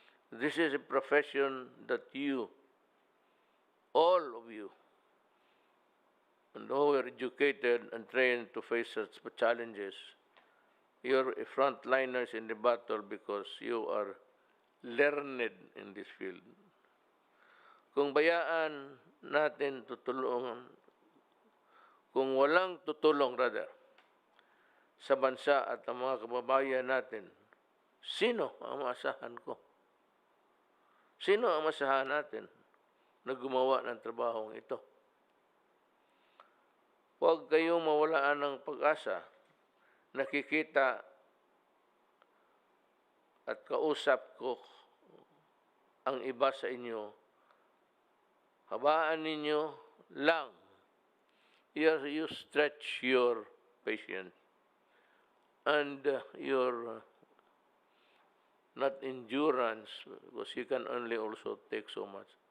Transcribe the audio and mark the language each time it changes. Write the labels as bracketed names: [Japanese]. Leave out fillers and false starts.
[English] This is a profession that you, all of you, and who are educated and trained to face such challenges, you're frontliners in the battle because you are learned in this field. [Filipino] Kung bayaan natin tutulungan, kung walang tutulong rather, sa bansa at ang mga kababayan natin, sino ang maasahan ko? Sino ang maasahan natin na gumawa ng trabahong ito? Huwag kayong mawalaan ng pag-asa. Nakikita at kausap ko ang iba sa inyo. Habaan ninyo lang. [English] You stretch your patience and your not endurance, because you can only also take so much.